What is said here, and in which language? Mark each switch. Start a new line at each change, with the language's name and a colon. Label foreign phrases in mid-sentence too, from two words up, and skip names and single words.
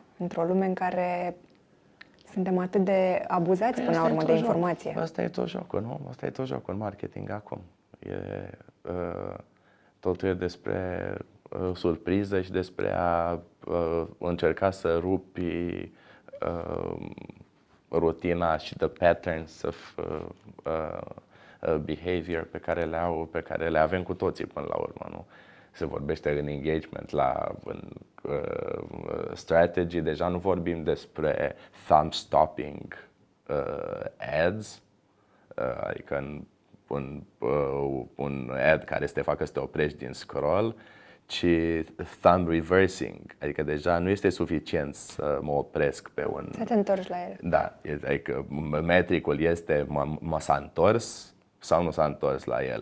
Romanian: Într-o lume în care suntem atât de abuzați până la urmă de informație. Asta e tot jocul, nu? Asta e tot jocul în marketing acum. Totul e despre surpriză și despre a încerca să rupi rutina și
English: the patterns of behavior
Romanian: pe care le avem cu toții până la urmă, nu? Se vorbește în engagement, în strategy, deja nu vorbim despre
English: thumb-stopping ads,
Romanian: adică un ad care să te facă să te oprești din scroll, ci
English: thumb reversing,
Romanian: adică deja nu este suficient să mă opresc pe un... Să te întorci la el. Da, adică metricul este s-a întors sau nu s-a întors la el.